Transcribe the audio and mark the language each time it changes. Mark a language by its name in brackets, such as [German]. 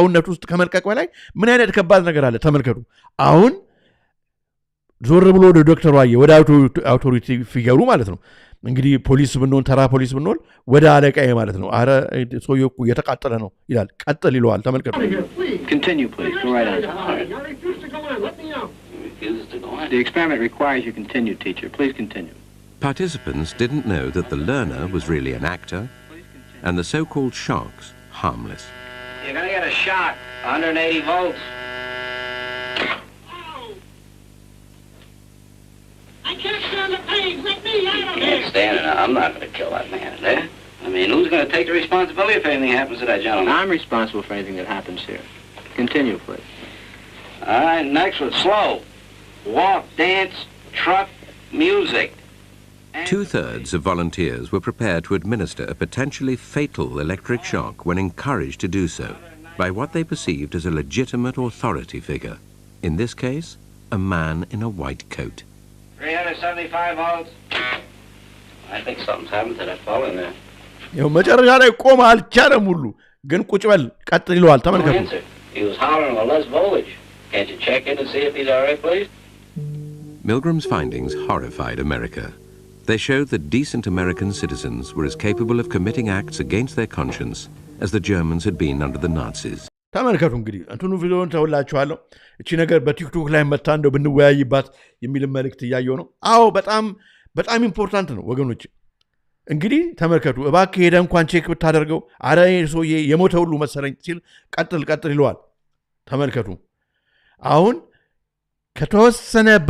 [Amharic] ውስጥ ከመልቀቅ በላይ ምን አይነት ከባድ ነገር አለ ተመልከቱ። አሁን ዞር ብሎ ወደ ዶክተሩ አየ፣ ወደ አውቶሪቲ ፊገሩ ማለት ነው። እንግዲህ ፖሊስ ብንሆን ተራ ፖሊስ ብንሆን ወደ አለቃዬ ማለት ነው። አረ ሰውየው እኮ እየተቃጠለ ነው ይላል። ቀጥል ይለዋል። ተመልከቱ። [English] Continue, please. Go right on. I refuse to go on. Let me out. The experiment requires you continue, teacher. Please continue. Participants didn't know that the learner was really an actor and the so-called shocks harmless. You're going to get a shock. 180 volts. I can't stand the pain. Let me out of You can't stand it. I'm not going to kill that man there. I mean, who's going to take the responsibility if anything happens to that gentleman? I'm responsible for anything that happens here. Continue, please. All right, next one. Slow. Walk, dance, truck, music. 2/3 of volunteers were prepared to administer a potentially fatal electric shock when encouraged to do so by what they perceived as a legitimate authority figure. In this case, a man in a white coat. 375 volts. I think something's happened to that fellow in there. [Amharic] ይኸው መጨረሻ ላይ ቆመ አልቻለም ሁሉ ግን ቁጭ በል ቀጥል ይለዋል። ተመልከቱ። [English] He was hollering for less voltage. Can't you check in to see if he's all right, please? Milgram's findings horrified America. They showed that decent American citizens were as capable of committing acts against their conscience as the Germans had been under the Nazis. [Amharic] ተመልከቱ እንግዲህ እንትኑ ቪዲዮን ተውላችኋለሁ። እቺ ነገር በቲክቶክ ላይ መታ እንደው ብንወያይባት የሚል መልእክት እያየው ነው። አዎ በጣም ኢምፖርታንት ነው ወገኖች። እንግዲህ ተመልከቱ እባክህ ሄደ እንኳን ቼክ ብታደርገው አረ ሰውዬ የሞተ ሁሉ መሰለኝ ሲል ቀጥል ይለዋል። ተመልከቱ አሁን ከተወሰነ